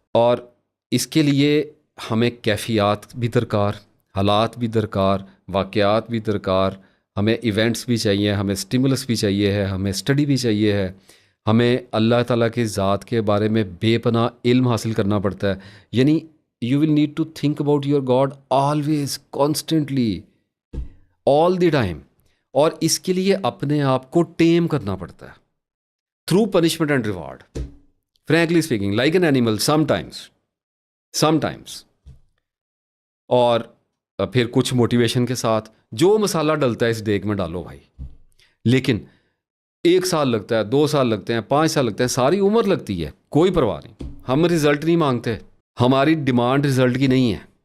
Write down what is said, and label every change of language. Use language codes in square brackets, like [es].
[ur] اور اس کے لیے ہمیں کیفیات بھی درکار، حالات بھی درکار، واقعات بھی درکار، ہمیں ایونٹس بھی چاہیے، ہمیں سٹیمولس بھی چاہیے ہے، ہمیں اسٹڈی بھی چاہیے ہے، ہمیں اللہ تعالیٰ کی ذات کے بارے میں بے پناہ علم حاصل کرنا پڑتا ہے. یعنی [en] you will need to think about your God always, constantly, all the time. [ur] اور اس کے لیے اپنے آپ کو ٹیم کرنا پڑتا ہے [en] through punishment and reward. Frankly speaking, like an animal sometimes. [ur] اور پھر کچھ موٹیویشن کے ساتھ جو مسالہ ڈلتا ہے اس دیگ میں ڈالو بھائی. لیکن 1 سال لگتا ہے، 2 سال لگتے ہیں، 5 سال لگتے ہیں، ساری عمر لگتی ہے، کوئی پرواہ نہیں. ہم رزلٹ نہیں مانگتے، ہماری ڈیمانڈ رزلٹ کی نہیں ہے.